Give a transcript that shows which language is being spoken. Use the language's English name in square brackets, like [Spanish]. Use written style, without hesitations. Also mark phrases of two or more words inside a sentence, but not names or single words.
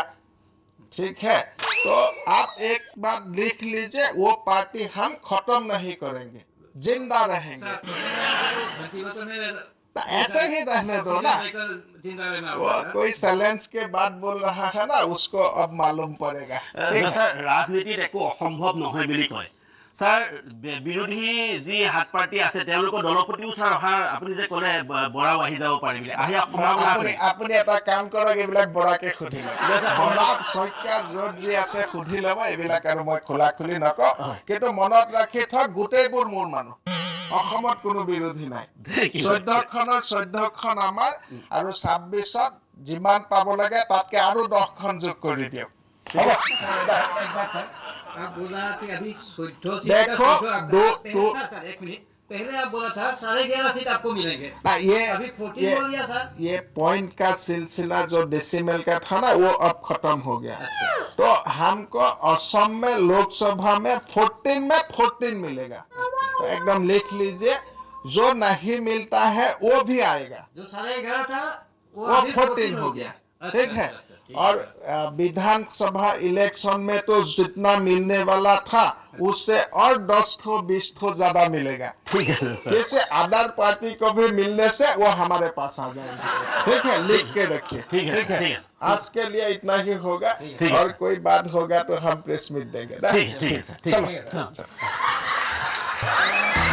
[Hindi] ठीक है, तो आप एक बात लिख लीजिए, वो पार्टी हम खत्म नहीं करेंगे, जिंदा रहेंगे। ऐसे ही रहने दो ना। वो कोई चैलेंज के बाद बोल रहा है ना, उसको अब मालूम पड़ेगा। [Assamese] স্যার ৰাজনীতিত একো অসম্ভৱ নহয় বুলি কয়। স্যাৰ বিৰোধী যি হাত পাৰ্টি আছে তেওঁলোকৰ দলপতিও স্যাৰ অহাৰ আপুনি যে ক'লে বৰাও আহি যাব পাৰে বুলি, আহি সম্ভাৱনা আছে। আপুনি এটা কাম কৰক, এইবিলাক বৰাকে সুধি লওক। বৰাক শইকীয়া য'ত যি আছে সুধি ল'ব, এইবিলাক আৰু মই খোলা খুলি নকওঁ। কিন্তু মনত ৰাখি থওক, গোটেইবোৰ মোৰ মানুহ। অসমত কোনো বিৰোধী নাই। 14খনৰ 14খন আমাৰ, আৰু 26ত যিমান পাব লাগে তাতকে আৰু 10খন যোগ কৰি দিয়ক। হ'ব? [Hindi] आप बोला कि अभी 14 सीट देखो, सर एक मिनट पहले आप बोला था 11.5 सीट आपको मिलेंगे। ना अभी 14 बोल दिया सर। ये पॉइंट का सिलसिला जो डेसिमल का था ना, वो अब खत्म हो गया। अच्छा। तो हमको असम में लोकसभा में 14 मिलेगा। तो एकदम लिख लीजिए, जो नहीं मिलता है वो भी आएगा। जो 11.5 था वो अभी 14 हो गया। ठीक है। और विधानसभा इलेक्शन में तो जितना मिलने वाला था उससे और 10-20 ज्यादा मिलेगा। [Assamese] ঠিক আছে স্যার। [Hindi] जैसे [English] other party [Hindi] को भी मिलने से वो हमारे पास आ जाएंगे। ठीक है, लिख के रखिए। ठीक है, ठीक है। आज के लिए इतना ही होगा, ठीक है। और कोई बात होगा तो हम [English] press meet [Hindi] देंगे ना? ठीक है सर, ठीक है। चलो।